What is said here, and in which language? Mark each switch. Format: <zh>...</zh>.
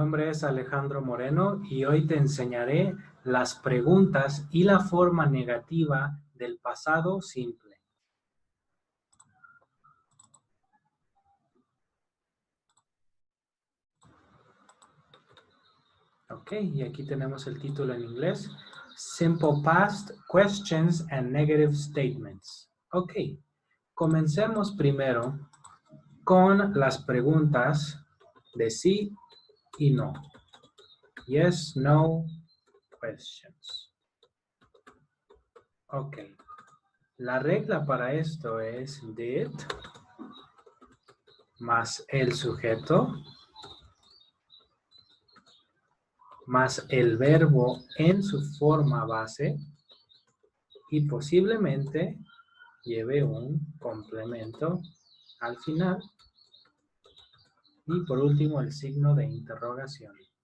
<es>es Alejandro Moreno y hoy te enseñaré las preguntas y la forma negativa del pasado simple. Ok, y aquí tenemos el título en inglés.</es> <en>Simple Past Questions and Negative Statements.</en> <es>Ok, comencemos primero con las preguntas de sí y no.</es> <en>Yes, no, questions. Ok.</en> <es>La regla para esto es did más el sujeto más el verbo en su forma base y posiblemente lleve un complemento al final y por último el signo de interrogación.</es>